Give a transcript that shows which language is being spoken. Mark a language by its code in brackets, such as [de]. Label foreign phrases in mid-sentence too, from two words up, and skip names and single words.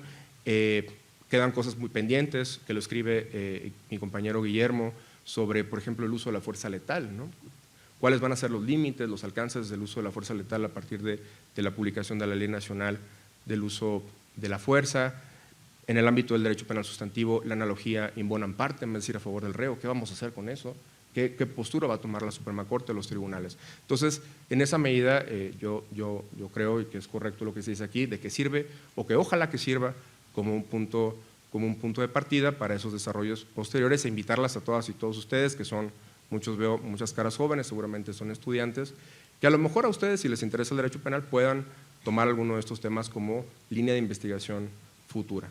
[es] Quedan cosas muy pendientes que lo escribe mi compañero Guillermo sobre, por ejemplo, el uso de la fuerza letal, ¿no? ¿Cuáles van a ser los límites, los alcances del uso de la fuerza letal a partir de la publicación de la Ley Nacional del Uso de la Fuerza? En el ámbito del derecho penal sustantivo, la analogía [la] in bonam partem, [es] es decir, a favor del reo. ¿Qué vamos a hacer con eso? ¿Qué postura va a tomar la Suprema Corte, los tribunales? Entonces, en esa medida, yo creo, y que es correcto lo que se dice aquí, de que sirve, o que ojalá que sirva como un punto de partida para esos desarrollos posteriores, e invitarlas a todas y todos ustedes, que son, veo muchas caras jóvenes, seguramente son estudiantes, que a lo mejor a ustedes, si les interesa el derecho penal, puedan tomar alguno de estos temas como línea de investigación futura.